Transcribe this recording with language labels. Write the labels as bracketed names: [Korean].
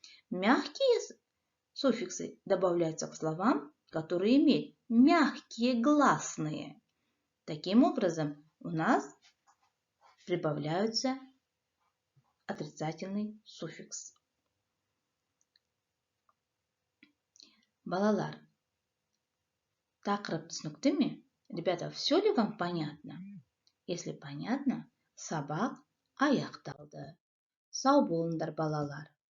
[Russian] Мягкие суффиксы добавляются к словам, которые имеют мягкие гласные. Таким образом, у нас прибавляется отрицательный суффикс. [Kazakh] Балалар, тақырып түсінікті ме? [Russian] Ребята, все ли вам понятно? Если понятно, [Kazakh] сабақ аяқталды. Сау болыңдар, балалар.